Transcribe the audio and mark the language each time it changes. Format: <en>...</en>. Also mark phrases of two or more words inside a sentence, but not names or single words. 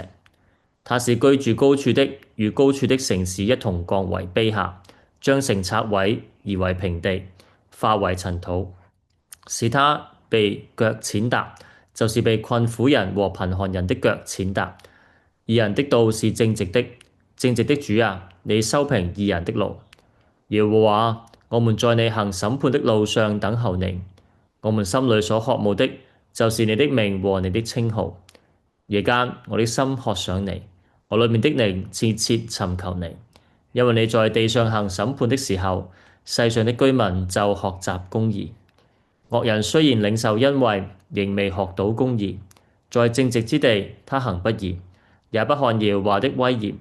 <zh>他是居住高處的，與高處的城市一同降為卑下，將城拆毀，夷為平地，化為塵土，使他被腳踐踏，就是被困苦人和貧寒人的腳踐踏。義人的道是正直的，正直的主啊，你修平義人的路。耶和華，我們在你行審判的路上等候你。我們心裏所渴慕的，就是你的名和你的稱號。夜間，我的心渴想你。我裏面的靈切切尋求你，因為你在地上行審判的時候，世上的居民就學習公義。惡人雖然領受恩惠，仍未學到公義。在正直之地，他行不義，也不看耶和華的威嚴。</zh>